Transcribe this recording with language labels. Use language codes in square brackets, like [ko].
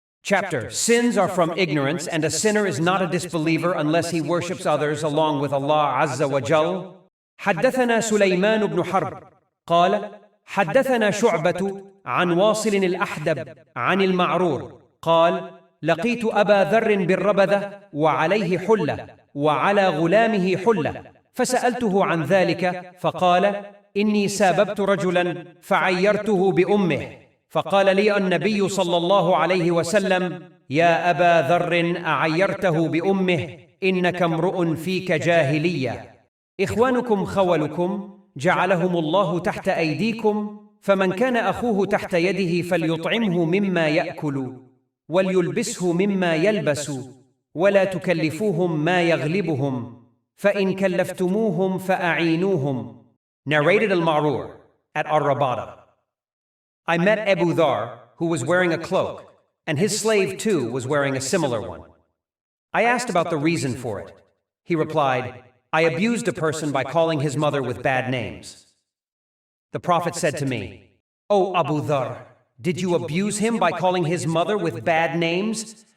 [en] Chapter: Sins are from ignorance, and a sinner is not a disbeliever unless he worships others along with Allah Azza wa Jal. [ar] حدثنا سليمان بن حرب قال حدثنا شعبة عن واصل الأحدب عن المعرور قال لقيت أبا ذر بالربذة وعليه حلة وعلى غلامه حلة فسألته عن ذلك فقال إني ساببت رجلا فعيرته بأمه فقال لي النبي صلى الله عليه وسلم يا أبا ذر أعيرته بأمه إنك امرؤ فيك جاهلية إخوانكم خولكم جعلهم الله تحت أيديكم فمن كان أخوه تحت يده فليطعمه مما يأكل وليلبسه مما يلبس ولا تكلفوهم ما يغلبهم فإن كلفتموهم فأعينوهم. [en] Narrated al-Ma'rur at Ar-Rabada. I met Abu Dhar, who was wearing a cloak, and his slave too was wearing a similar one. I asked about the reason for it. He replied, I abused a person by calling his mother with bad names. The Prophet said to me, O Abu Dhar, did you abuse him by calling his mother with bad names?